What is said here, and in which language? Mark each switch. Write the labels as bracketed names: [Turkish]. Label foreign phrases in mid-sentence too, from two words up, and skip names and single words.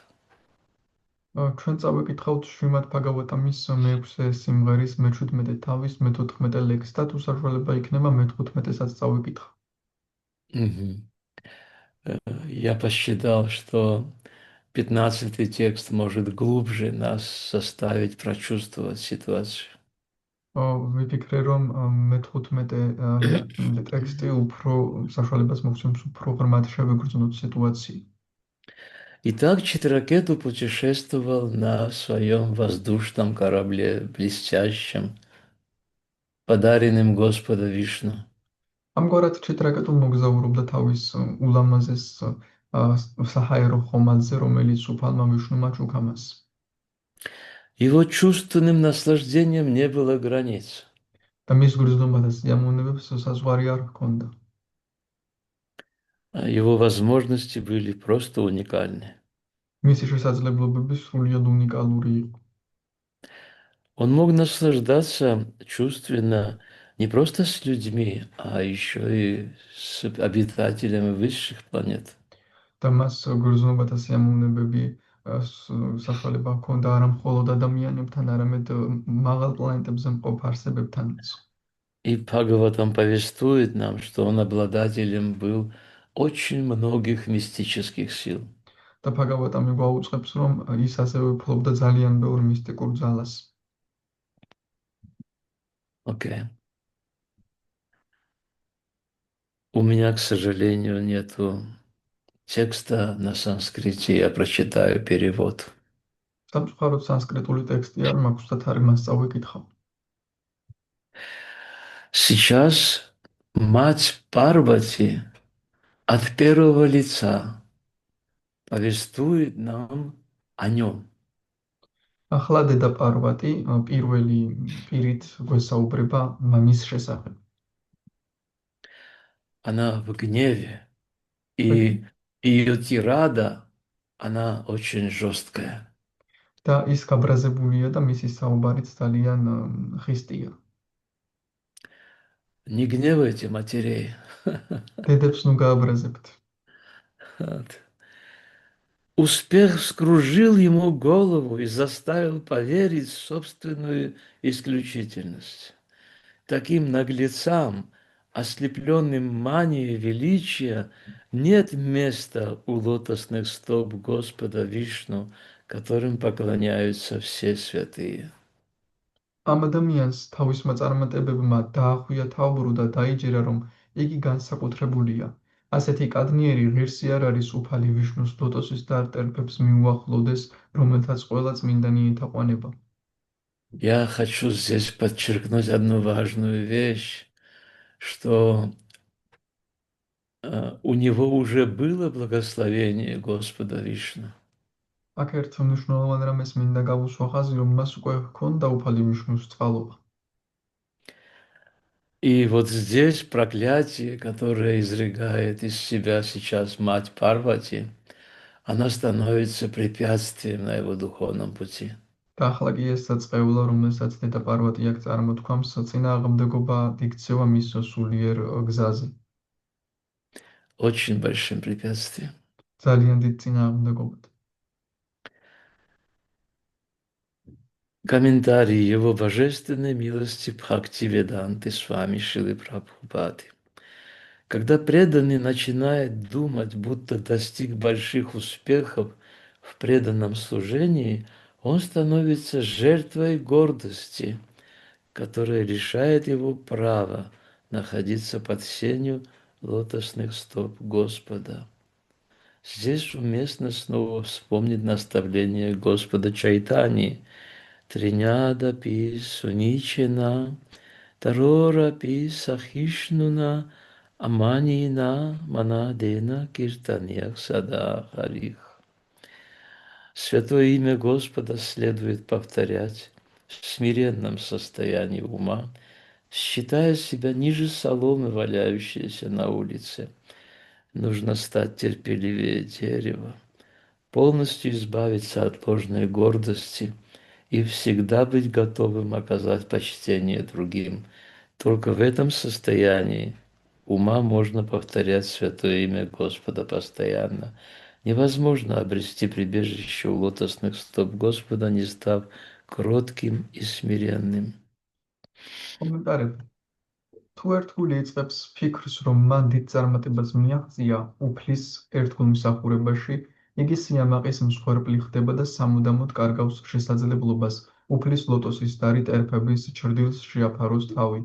[Georgian] ჩვენ წავიკითხავთ შრიმად ბჰაგავატამის მე-6 სიმღერის მე-17 თავის მე-14 ლექსს და თუ საშუალება იქნება მე-15-ესაც წავიკითხავ. Мгм. [Russian] Я посчитал, что 15 текст может глубже нас заставить прочувствовать ситуацию. [Georgian] ვიფიქრე რომ მე-15 ტექსტი უფრო საშუალებას მოგცემს უფრო ღრმად შევიგრძნოთ სიტუაცію. [Russian] Итак, Читракету путешествовал на своем воздушном корабле, блестящем, подаренным Господа Вишну. [Georgian] ამგვარად ჩიტრაკეტუ მოგზაურობდა თავის ულამაზეს საჰაერო ხომალდზე, რომელიც უფალმა ვიშნუმა ჩუქამას. [Russian] Его чувственным наслаждением не было границ. [Georgian] და მის გრძნობა და სიამოვნებებს საზღვარი არ ჰქონდა. [Russian] Его возможности были просто уникальны. [Georgian] მისი შესაძლებლობები სრულიად უნიკალური იყო. [Russian] Он мог наслаждаться чувственно не просто с людьми, а еще и с обитателями высших планет. [Georgian] და მას გრძნობა და სიამოვნებები საშუალება ჰქონდა არა მხოლოდ ადამიანებთან, არამედ მაღალ პლანეტებზე მყოფ არსებებთანაც. [Russian] И Бхагаватам повествует нам, что он обладателем был очень многих мистических сил. [Georgian] და ბჰაგავატამი გვაუწყებს, რომ ის ასევე ფლობდა ძალიან ბევრ მისტიკურ ძალას. [Russian] Окей. У меня, к сожалению, нету текста на санскрите, я прочитаю перевод. [Georgian] სამწუხაროდ სანსკრიტული тексტი არ მაქვს და თარგმანს წავიკითხავ. [Russian] Сейчас мать Парвати от первого лица повествует нам о нем. [Georgian] ახლა დედა პარვატი პირველი პირით გვესაუბრება მამის შესახებ. [Russian] Она в гневе, и ее тирада, она очень жесткая. [Georgian] და ის გაბრაზებულია და მისი საუბარიც ძალიან ხისტია. [Russian] Не гневайте матерей. [Georgian] დედებს ნუ გააბრაზებთ. [Russian] Вот. Успех вскружил ему голову и заставил поверить в собственную исключительность. Таким наглецам, ослепленным манией величия, нет места у лотосных стоп Господа Вишну, которым поклоняются все святые. [Georgian] ამ ადამიანს თავისმა წარმატებებმა დაახვია თავბრუ და დაიჯერა, რომ იგი განსაკუთრებულია. ასეთი კადნიერი ღირსი არ არის უფალი ვიშნუს ლოტოსის დარტერფებს მიუახლოვდეს, რომელთაც ყველა წმინდანი ეთაყვანება. [Russian] Я хочу здесь подчеркнуть одну важную вещь, что у него уже было благословение Господа Вишну. [Georgian] აქ ერთ მნიშვნელოვან რამეს მინდა გავუსვა ხაზი, რომ მას უკვე ჰქონდა უფალი ვიშნუს წყალობა. [Russian] И вот здесь проклятие, которое изрыгает из себя сейчас мать Парвати, она становится препятствием на его духовном пути. [Georgian] და ახლა კი ეს საწყევლა, რომელსაც დედა პარვატი აქ წარმოთქვამს, წინააღმდეგობა იქცევა მის სულიერ გზაზე. [Russian] Очень большим препятствием. [Georgian] ძალიან დიდ წინააღმდეგობად. [Russian] Комментарий его божественной милости Бхактивиданты с вами Шилы Прабхупады. Когда преданный начинает думать, будто достиг больших успехов в преданном служении, он становится жертвой гордости, которая лишает его права находиться под сенью лотосных стоп Господа. Здесь уместно снова вспомнить наставление Господа Чайтани. [Sanskrit] तृणाद् अपि सुनीचेन, तरोर् अपि सहिष्णुना, अमानिना मानदेन कीर्तनीयः सदा हरिः. [Russian] Святое имя Господа следует повторять в смиренном состоянии ума, считая себя ниже соломы, валяющейся на улице. Нужно стать терпеливее дерева, полностью избавиться от ложной гордости и всегда быть готовым оказать почтение другим. Только в этом состоянии ума можно повторять святое имя Господа постоянно. Невозможно обрести прибежище у лотосных стоп Господа, не став кротким и смиренным. [Georgian] კომენტარები. თუ ერთგული იწყებს ფიქრს, რომ მან დიდ წარმატებას მიაღწია უფლის ერთგულ მსახურებაში, იგი სიამაყის მსხვერპლი ხდება და სამუდამოდ კარგავს შესაძლებლობას უფლის ლოტოსის დარით ერფების ჩრდილს შეაფაროს თავი.